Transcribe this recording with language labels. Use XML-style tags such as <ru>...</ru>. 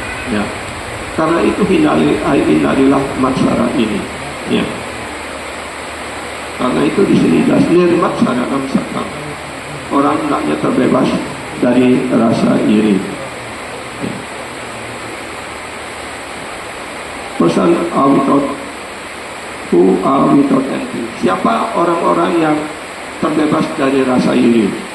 <id>Ya. Karena itu hindarilah matsara ini. Ya. Karena itu di sini matsara namsaka. Orang hendaknya terbebas dari rasa iri. Ya.</id> <en>Person who are without envy.</en> <id>Siapa orang-orang yang terbebas dari rasa iri?</id>